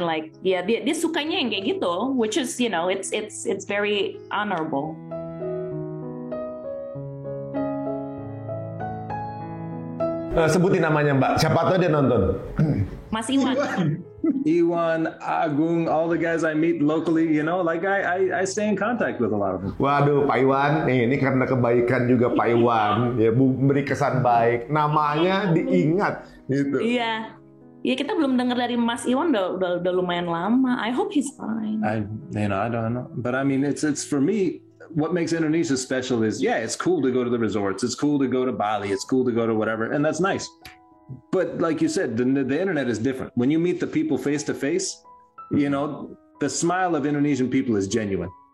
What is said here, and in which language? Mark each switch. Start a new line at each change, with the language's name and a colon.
English: Like
Indonesian: dia sukanya yang kayak gitu,
English: which is it's very honorable.
Indonesian: Sebutin namanya Mbak. Siapa tahu dia nonton. Mas Iwan.
English: Iwan, Agung, all the guys I meet locally, like I stay in contact with a lot of them.
Indonesian: Waduh, Pak Iwan, ini karena kebaikan juga Pak Iwan, ya memberi kesan baik, namanya diingat, gitu. Iya, kita belum dengar dari Mas Iwan udah lumayan lama.
English: I hope he's fine. I don't know, but I mean, it's for me. What makes Indonesia special is, it's cool to go to the resorts, it's cool to go to Bali, it's cool to go to whatever, and that's nice. But like you said, the internet is different. When you meet the people face to face, the smile of Indonesian people is genuine.